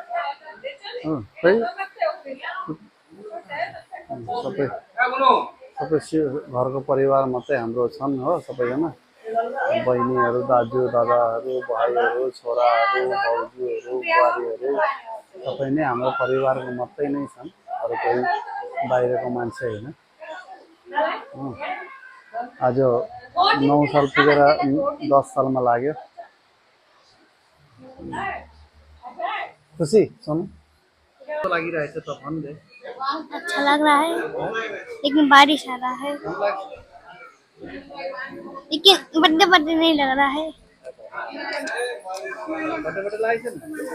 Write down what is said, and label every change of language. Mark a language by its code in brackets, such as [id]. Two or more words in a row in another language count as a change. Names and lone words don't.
[ne] खै सबै सबै घरको परिवार मात्रै हाम्रो छन् हो, सबैजना बहिनीहरू, दाजु दादाहरू, भाइहरू, छोराहरू, भाउजूहरू, बुहारीहरू सबै नै हाम्रो परिवारको मात्रै नै छन्, अरू कोही बाहिरको मान्छे होइन। आज 9 साल पुगेर 10 सालमा लाग्यो। खुसी सुन लागिरहेछ त भन्दै। [hi] अच्छा लग रहा है लेकिन बारिश आ रहा है, लेकिन बर्थडे बर्थडे नहीं लग रहा है। [ne] बर्थडे लागेछ नि